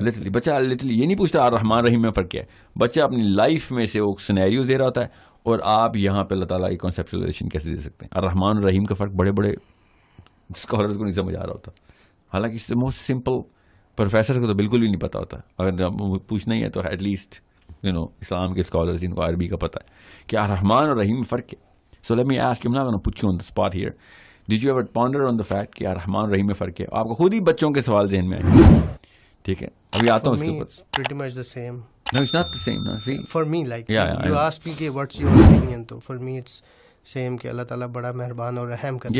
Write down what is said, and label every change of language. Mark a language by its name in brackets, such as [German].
[Urdu] Literally بچہ literally یہ نہیں پوچھتا الرحمن الرحیم میں فرق کیا ہے. بچہ اپنی لائف میں سے وہ سینیریوز دے رہا ہوتا ہے اور آپ یہاں پہ اللہ تعالیٰ کی کانسیپچولائزیشن کیسے دے سکتے ہیں. الرحمن الرحیم کا فرق بڑے بڑے اسکالرز کو نہیں سمجھ آ رہا ہوتا, حالانکہ موسٹ سمپل پروفیسر کو تو بالکل بھی نہیں پتا ہوتا. اگر پوچھنا ہی ہے تو ایٹ لیسٹ اسلام کے اسکالرز جن کو عربی کا پتہ ہے کہ الرحمن اور رحیم میں فرق ہے. [English] So let me ask, I'm not going to put you on the spot here. Did you ever ponder on the fact [Urdu] کہ الرحمن اور رحیم میں فرق ہے؟ آپ کو خود ہی بچوں کے سوال ذہن میں آئے. ٹھیک ہے, ابھی آتا ہوں اس کے اوپر. [English] pretty much the same. No, it's not the same. No, see. For me, like Yeah, you asked me [Urdu] کہ [English] what's your opinion, [Urdu] تو [English] for me it's same [Urdu] کہ اللہ تعالیٰ بڑا مہربان اور رحم کرتا ہے.